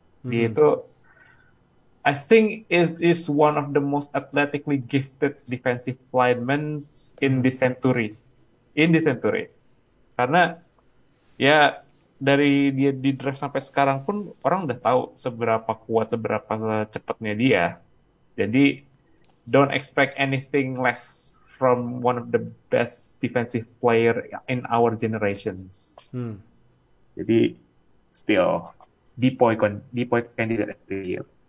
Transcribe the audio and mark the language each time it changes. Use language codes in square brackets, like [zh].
[id] Dia itu, [en] I think it is one of the most athletically gifted defensive linemen in this century. [id] Karena ya dari dia di draft sampai sekarang pun orang udah tahu seberapa kuat, seberapa cepatnya dia. [en] Jadi don't expect anything less from one of the best defensive player in our generations. Jadi still DPOY candidate of the year.